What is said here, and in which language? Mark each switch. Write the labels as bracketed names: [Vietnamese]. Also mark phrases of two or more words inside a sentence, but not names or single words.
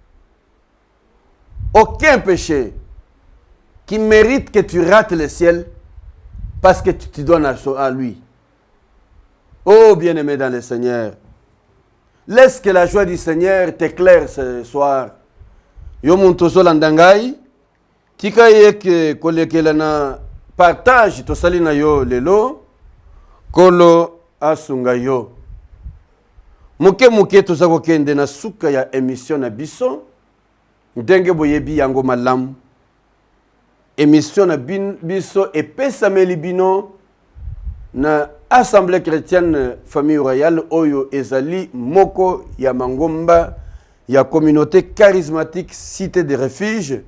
[French] Aucun péché qui mérite que tu rates le ciel parce que tu te donnes à lui. Oh bien-aimé dans le Seigneur, laisse que la joie du Seigneur t'éclaire ce soir. [Lingala] Yo montozo landangai, tika yeke kolekela na partage to salina yo lelo, kolo asunga yo. Muke tozako kende na suka ya émission na biso, ndenge boyebi yango malamu. Émission na biso epesameli bino na Assemblée chrétienne famille royale oyo ezali moko ya mangomba ya communauté charismatique cité de refuge